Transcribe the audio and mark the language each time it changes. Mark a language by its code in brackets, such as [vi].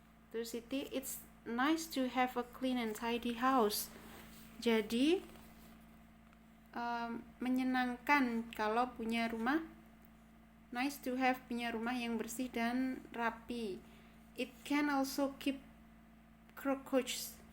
[id] Terus [en] Siti, it's nice to have a clean and tidy house. [id] Jadi menyenangkan kalau punya rumah. [en] Nice to have [id] punya rumah yang bersih dan rapi. [en] It can also keep cockroaches.